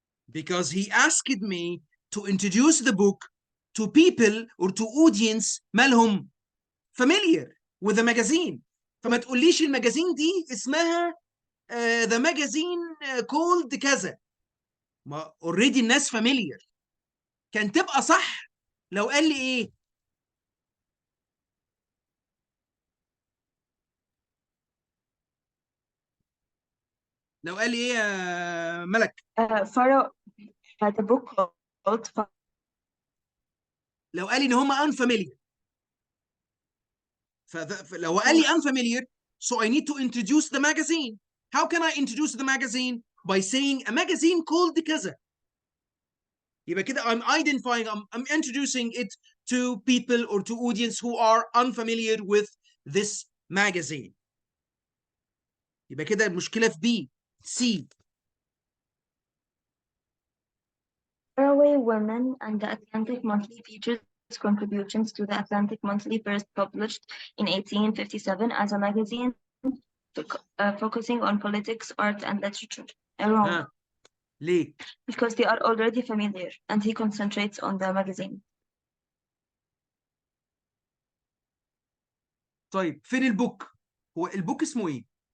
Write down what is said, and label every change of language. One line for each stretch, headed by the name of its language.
English: Because he asked me to introduce the book to people or to audience
Arabic: مالهم
English: familiar with the magazine.
Arabic: فما تقوليش المجازين دي اسمها
English: the magazine called
Arabic: كذا. ما
English: already
Arabic: الناس
English: familiar.
Arabic: كان تبقى صح لو قال لي ايه؟ لو قال لي ايه يا ملك؟
English: Pharaoh had a book called
Arabic: لو قال لي ان هم unfamiliar. فلو قال لي
English: unfamiliar, so I need to introduce the magazine. How can I introduce the magazine? By saying a magazine called كذا.
Arabic: يبقى كده
English: I'm identifying, I'm introducing it to people or to audience who are unfamiliar with this magazine.
Arabic: يبقى كده المشكلة في B. C.
English: Faraway Women and the Atlantic Monthly features contributions to the Atlantic Monthly, first published in 1857 as a magazine focusing on politics, art, and literature. Wrong.
Arabic: ليه؟
English: Because they are already familiar, and he concentrates on the magazine.
Arabic: طيب فين البوك؟ هو البوك اسمه ايه؟